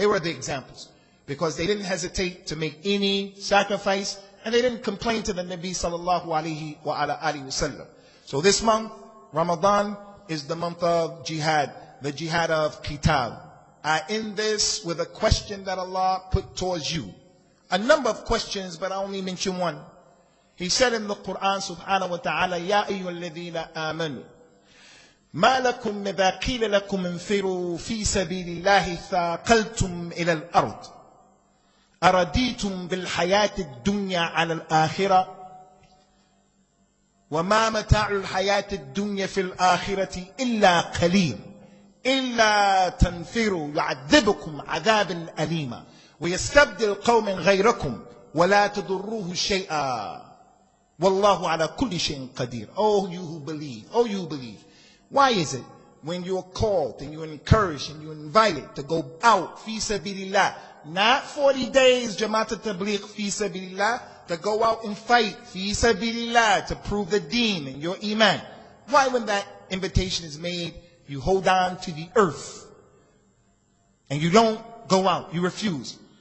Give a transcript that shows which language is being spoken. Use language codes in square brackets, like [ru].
[en] They were the examples, because they didn't hesitate to make any sacrifice, and they didn't complain to the Nabi sallallahu alayhi wa sallam. So this month, Ramadan, is the month of jihad, the jihad of qital. I end this with a question that Allah put towards you. A number of questions, but I only mention one. He said in the Quran [ar] subhanahu wa ta'ala, Ya ayyuhalladhina amanu, ما لكم إذا قيل لكم انفروا في سبيل الله ثاقلتم إلى الأرض أرضيتم بالحياة الدنيا على الآخرة وما متاع الحياة الدنيا في الآخرة إلا قليل إلا تنفروا يعذبكم عذابا أليما ويستبدل قوم غيركم ولا تضروه شيئا والله على كل شيء قدير. [en] Oh you who believe, why is it when you're called and you're encouraged and you're invited to go out fi sabilillah, not 40 days Jamaat al-Tabligh fi sabilillah, to go out and fight fi sabilillah to prove the deen and your iman, why when that invitation is made you hold on to the earth and you don't go out, you refuse?